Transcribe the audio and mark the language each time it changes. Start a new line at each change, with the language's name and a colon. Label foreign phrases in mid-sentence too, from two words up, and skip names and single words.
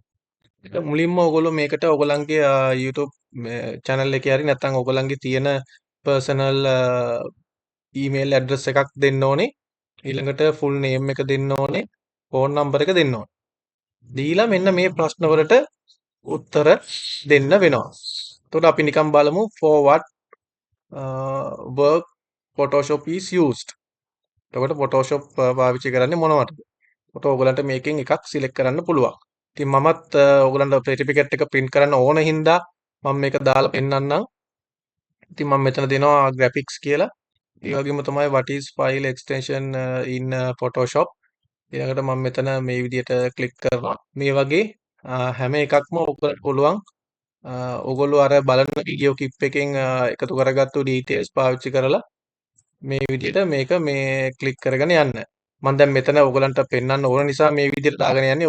Sinhala: ඒක මුලින්ම ඕගොල්ලෝ මේකට ඕගොල්ලන්ගේ YouTube channel එකේ හරි නැත්නම් ඕගොල්ලන්ගේ තියෙන
English: personal email address
Sinhala: එකක් දෙන්න ඕනේ. ඊළඟට
English: full name
Sinhala: එක දෙන්න ඕනේ.
English: phone number
Sinhala: එක දෙන්න ඕනේ. දීලා මෙන්න මේ ප්‍රශ්න වලට උත්තර දෙන්න වෙනවා. එතකොට අපි නිකන් බලමු
English: for what work Photoshop is used.
Sinhala: එතකොට Photoshop පාවිච්චි කරන්නේ මොනවටද? එතකොට ඕගලන්ට මේකෙන් එකක් සිලෙක්ට් කරන්න පුළුවන්. ඉතින් මමත් ඕගලන්ට සර්ටිෆිකේට් එක print කරන්න ඕන හින්දා මම මේක දාලා පෙන්නන්නම්. ඉතින් මම මෙතන දෙනවා graphics කියලා. ඒ වගේම තමයි
English: what is file extension in Photoshop.
Sinhala: ඊළඟට මම මෙතන මේ විදිහට ක්ලික් කරනවා. මේ වගේ හැම එකක්ම ඔයගලට පුළුවන් ඕගොල්ලෝ අර බලන
English: video clip
Sinhala: එකෙන් එකතු කරගත්තු ඩීටේල්ස් පාවිච්චි කරලා මේ විදිහට මේක මේ ක්ලික් කරගෙන යන්න. මම දැන් මෙතන ඕගලන්ට පෙන්වන්න ඕන නිසා මේ විදිහට දාගෙන යන්නේ.